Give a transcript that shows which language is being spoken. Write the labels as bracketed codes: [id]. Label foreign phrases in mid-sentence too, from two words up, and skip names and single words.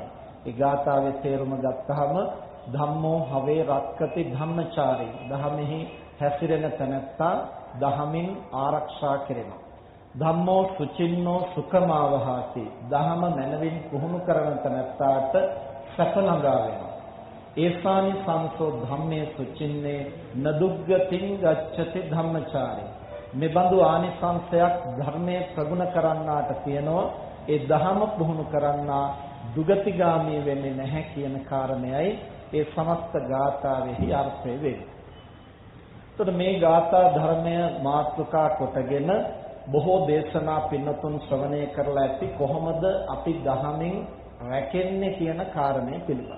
[si] ඒ ගාථාවේ තේරුම ගත්තහම [pi] ධම්මෝ හවේ රක්ඛති ධම්මචාරී. [si] දහමෙහි හැසිරෙන තැනැත්තා දහමින් ආරක්ෂා කෙරෙනවා. [pi] ධම්මෝ සුචින්නෝ සුඛමාවහති. [si] දහම මනවින් පුහුණු කරන තැනැත්තාට සැප ළඟා වෙනවා. [pi] ඒසානි සංසෝ ධම්මේ සුචින්නේ නදුග්ගතින් ගච්ඡති ධම්මචාරී. [si] මෙබඳු ආනිසංසයක් ධර්මයේ ප්‍රගුණ කරන්නාට තියෙනවා. ඒ දහම පුහුණු කරන්නා දුගතිගාමී වෙන්නේ නැහැ කියන කාරණයයි ඒ සමස්ත ගාථාවෙහි අර්ථය වෙන්නේ. එතකොට මේ ගාථා ධර්මය මාතෘකා කොටගෙන බොහෝ දේශනා පින්නතුන් ශ්‍රවණය කරලා ඇති කොහොමද අපි දහමින් රැකෙන්නේ කියන කාරණය පිළිබඳ.